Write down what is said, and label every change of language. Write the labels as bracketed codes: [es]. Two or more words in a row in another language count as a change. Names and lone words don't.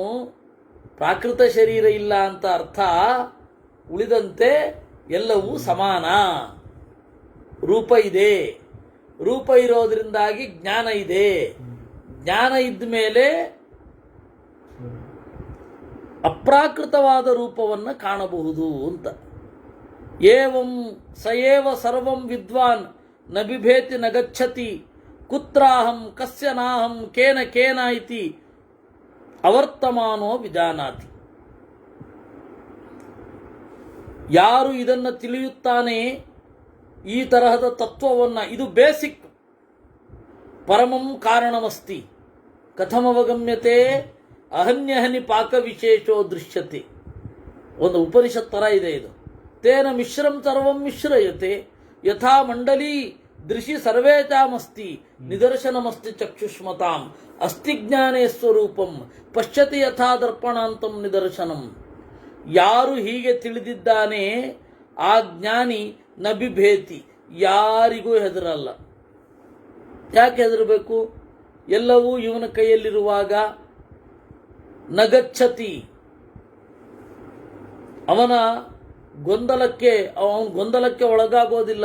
[kn] ಪ್ರಾಕೃತ ಶರೀರ ಇಲ್ಲ ಅಂತ ಅರ್ಥ. ಉಳಿದಂತೆ ಎಲ್ಲವೂ ಸಮಾನ. ರೂಪ ಇದೆ, ರೂಪ ಇರೋದ್ರಿಂದಾಗಿ ಜ್ಞಾನ ಇದೆ. ಜ್ಞಾನ ಇದ್ದ ಮೇಲೆ ಅಪ್ರಾಕೃತವಾದ ರೂಪವನ್ನು ಕಾಣಬಹುದು ಅಂತ. [sa] ಏವಂ ಸಯೇವ ಸರ್ವಂ ವಿದ್ವಾನ್ ನ ಬಿಭೇತಿ ನ ಗಚ್ಚತಿ ಕುತ್ರಾಹಂ ಕಸ್ಯ ನಾಹಂ ಕೇನ ಕೇನ ಇತಿ ಅವರ್ತಮಾನೋ ವಿಜಾನಾತಿ. [kn] ಯಾರು ಇದನ್ನು ತಿಳಿಯುತ್ತಾನೆ, ಈ ತರಹದ ತತ್ವವನ್ನು, ಇದು ಬೇಸಿಕ್. [sa] ಪರಮಂ ಕಾರಣಮಸ್ತಿ ಕಥಮವಗಮ್ಯತೆ ಅಹನ್ಯಹನಿ ಪಾಕ ವಿಶೇಷೋ ದೃಶ್ಯತೆ. [kn] ಒಂದು ಉಪನಿಷತ್ ತರ ಇದೆ ಇದು. [sa] ತೇನ ಮಿಶ್ರಂ ಸರ್ವಂ ಮಿಶ್ರಯತೆ ಯಥಾ ಮಂಡಲಿ ದೃಶಿ ಸರ್ವೇಚಾಮಸ್ತಿ ನಿದರ್ಶನಮಸ್ತಿ ಚಕ್ಷುಷ್ಮತಾಂ ಅಸ್ತಿ ಜ್ಞಾನೇ ಸ್ವರೂಪಂ ಪಶ್ಯತಿ ಯಥಾ ದರ್ಪಣಾಂತಂ ನಿದರ್ಶನಂ. [kn] ಯಾರು ಹೀಗೆ ತಿಳಿದಿದ್ದಾನೆ ಆ ಜ್ಞಾನಿ [sa] ನ ಬಿಭೇತಿ, [kn] ಯಾರಿಗೂ ಹೆದರಲ್ಲ. ಯಾಕೆ ಹೆದರಬೇಕು? ಎಲ್ಲವೂ ಇವನ ಕೈಯಲ್ಲಿರುವಾಗ. ನಗಚ್ಚತಿ, ಅವನ ಗೊಂದಲಕ್ಕೆ ಒಳಗಾಗೋದಿಲ್ಲ.